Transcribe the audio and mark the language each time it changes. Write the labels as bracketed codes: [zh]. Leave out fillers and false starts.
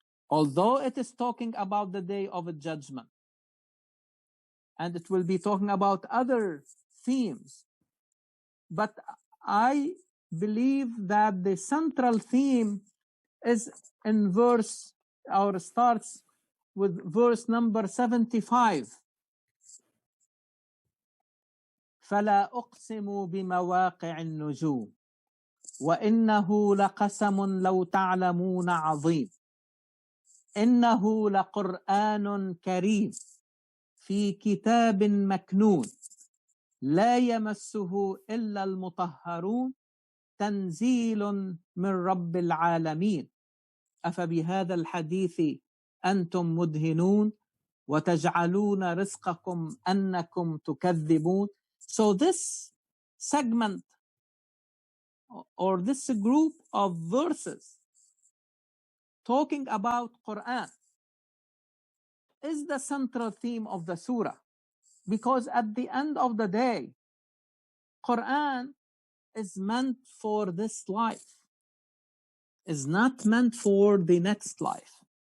[en] Although it is talking about the day of judgment, and it will be talking about other themes, but I believe that the central theme is in verse, or starts with verse number 75. [ar] فلا أقسم بمواقع النجوم وإنه لقسم لو تعلمون عظيم إنه لقرآن كريم في كتاب مكنون لا يمسه إلا المطهرون تنزيل من رب العالمين أفبهذا الحديث أنتم مدهنون وتجعلون رزقكم أنكم تكذبون. [en] So this segment or this group of verses talking about Quran is the central theme of the surah, because at the end of the day, Quran is meant for this life, is not meant for the next life.